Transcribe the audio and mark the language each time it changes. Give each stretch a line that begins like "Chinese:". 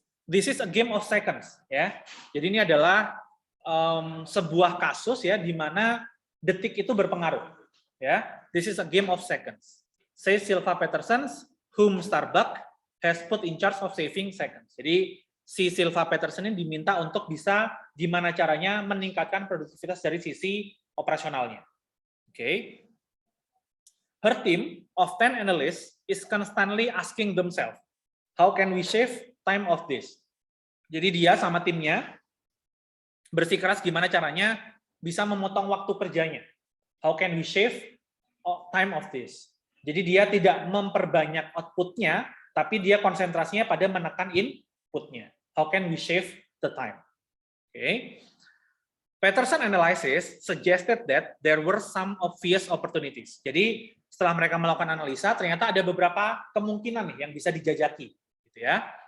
English: This is a game of seconds ya.
Indonesian: Jadi ini adalah sebuah kasus ya di mana detik itu berpengaruh ya.
English: This is a game of seconds. Says Silva Peterson, whom Starbucks has put in charge of saving seconds.
Indonesian: Jadi si Silva Peterson ini diminta untuk bisa gimana caranya meningkatkan produktivitas dari sisi operasionalnya. Oke.
English: Her team of 10 analysts is constantly asking themselves, how can we save time of this?
Indonesian: Jadi dia sama timnya bersikeras gimana caranya bisa memotong waktu kerjanya.
English: How can we save time of this?
Indonesian: Jadi dia tidak memperbanyak outputnya, tapi dia konsentrasinya pada menekan inputnya.
English: How can we save the time? Okay. Peterson analysis suggested that there were some obvious opportunities.
Indonesian: Jadi setelah mereka melakukan analisa, ternyata ada beberapa kemungkinan nih yang bisa dijajaki, gitu ya.